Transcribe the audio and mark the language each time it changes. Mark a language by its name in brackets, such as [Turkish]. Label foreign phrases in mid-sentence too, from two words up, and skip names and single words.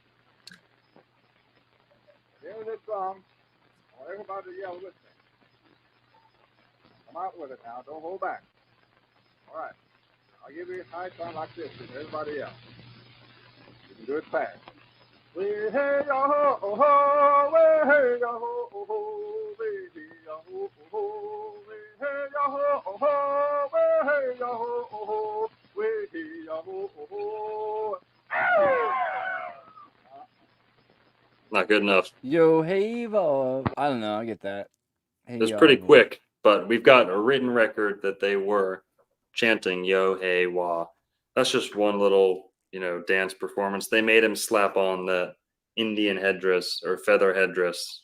[English] Here's this song. I want everybody to yell with me. Come out with it now. Don't hold back. All right. I'll give you a high time like this and everybody else. You can do it fast. We hey ya ho oh ho, we hey ya ho oh ho, baby ya ho oh ho, we hey ya ho oh ho, we hey ya ho oh ho, we hey ya ho oh ho. Not good enough. Yo, hey, Bob. I don't know. I get that. Hey, It was yo, pretty Bob. quick, but we've got a written record that they were chanting yo hey wah. That's just one little, dance performance. They made him slap on the Indian headdress or feather headdress.